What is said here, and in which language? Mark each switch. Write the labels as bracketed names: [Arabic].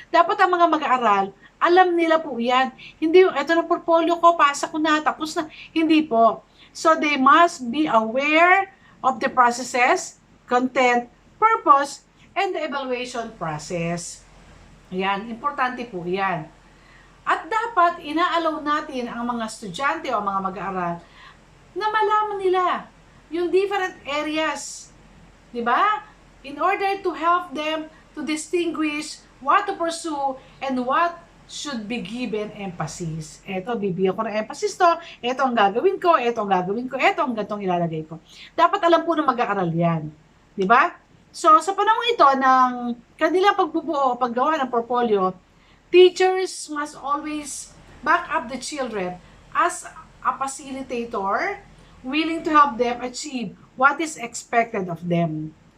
[Filipino] Dapat ang mga mag-aaral, alam nila po yan. Hindi yung, eto na portfolio ko, pasa ko na, tapos na. Hindi po. [English] So, they must be aware of the processes, content, purpose, and the evaluation process. [Filipino] Yan, importante po yan. At dapat, inaalaw natin ang mga estudyante o mga mag-aaral na malaman nila yung different areas. Diba? [English] In order to help them to distinguish what to pursue and what should be given emphasis. [Filipino] Ito, bibigyan ko ng emphasis to. Ito ang gagawin ko. Ito ang gagawin ko. Ito ang gantong ilalagay ko. Dapat alam po ng mag-aaral yan. Diba? So, sa panahon ito ng kanilang pagbubuo o paggawa ng portfolio, [English] teachers must always back up the children as a facilitator willing to help them achieve what is expected of them.